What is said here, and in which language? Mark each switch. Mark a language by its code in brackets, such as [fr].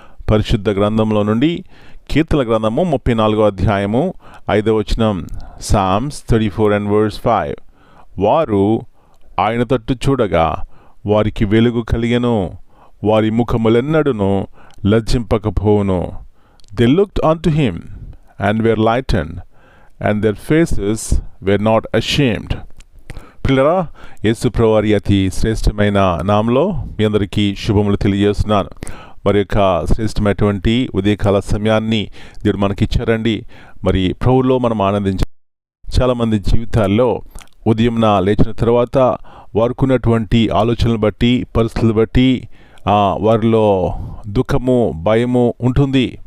[te] పరిశుద్ధ గ్రంథంలో నుండి కీర్తన గ్రంథము 34వ అధ్యాయము 5వ వచనం. [en] Psalms 34 and verse 5. [te] వారు ఆయన తట్టు చూడగా వారికి వెలుగు కలిగెను, వారి ముఖములెన్నడును లజ్జింపకపోవును. [en] They looked unto him and were lightened, and their faces were not ashamed. [te] పిల్లరా, యేసు ప్రభువారి అతి శ్రేష్టమైన నామంలో మీ అందరికీ శుభములు తెలియజేస్తున్నాను. మరి యొక్క శ్రేష్టమైనటువంటి ఉదయకాల సమయాన్ని దేవుడు మనకి ఇచ్చారండి. మరి ప్రభువులో మనం ఆనందించాలి. చాలామంది జీవితాల్లో ఉదయంన లేచిన తర్వాత వారుకున్నటువంటి ఆలోచనలు బట్టి, పరిస్థితులు బట్టి వారిలో దుఃఖము, భయము ఉంటుంది.